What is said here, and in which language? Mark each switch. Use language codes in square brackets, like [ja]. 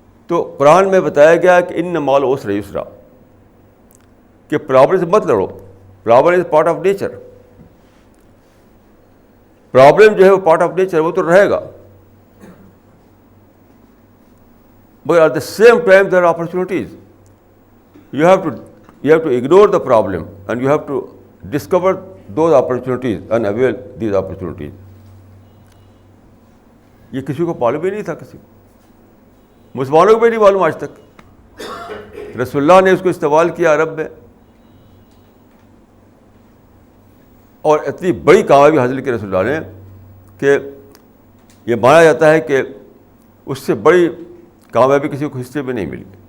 [ur] تو قرآن میں بتایا گیا کہ [ar] ان مع العسر یسرا, [ur] کہ پرابلم سے مت لڑو. [en] Problem is part of nature. [ur] Problem جو ہے وہ [en] part of nature, [ur] وہ تو رہے گا. [en] But at the same time there are opportunities. You have to ignore the problem and you have to discover those opportunities and avail these opportunities. [ur] یہ کسی کو معلوم ہی نہیں تھا, کسی کو, مسلمانوں کو بھی نہیں معلوم آج تک. رسول اللہ نے اس کو استعمال کیا عرب میں, اور اتنی بڑی کامیابی حاصل کی رسول اللہ نے کہ یہ مانا جاتا ہے کہ اس سے بڑی کامیابی کسی کو ہسٹری میں نہیں ملی.